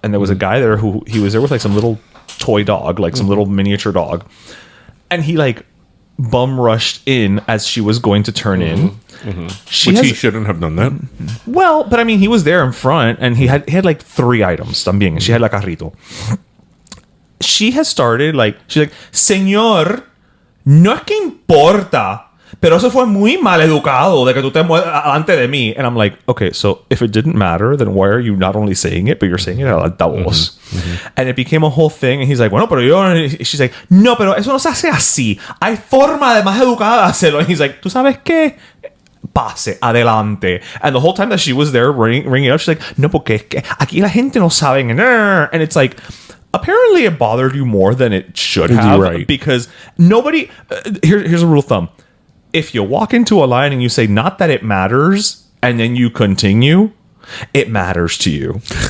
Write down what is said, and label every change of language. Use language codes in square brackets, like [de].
[en] And there was a guy there who he was there with like some little toy dog, like some little miniature dog. And he like bum rushed in as she was going to turn in. Mm-hmm. He shouldn't have done that. Well, but I mean, he was there in front and he had like 3 items [es] también. [en] And she had like a [es] carrito. [en] She has started like, she's like, [es] señor, no es que importa, pero eso fue muy mal educado de que tú te muevas delante de mí. [en] And I'm like, okay, so if it didn't matter, then why are you not only saying it, but you're saying it [es] al altavoz? [en] And it became a whole thing. And he's like, [es] bueno, pero yo... [en] She's like, [es] no, pero eso no se hace así. Hay forma de más educada de hacerlo. [en] And he's like, [es] ¿tú sabes qué? Pase, adelante. [en] And the whole time that she was there ringing it up, she's like, [es] no, porque es que aquí la gente no sabe. [en] And it's like... Apparently, it bothered you more than it should have, right? Because nobody. Here's a rule of thumb: if you walk into a line and you say "not that it matters," and then you continue, it matters to you.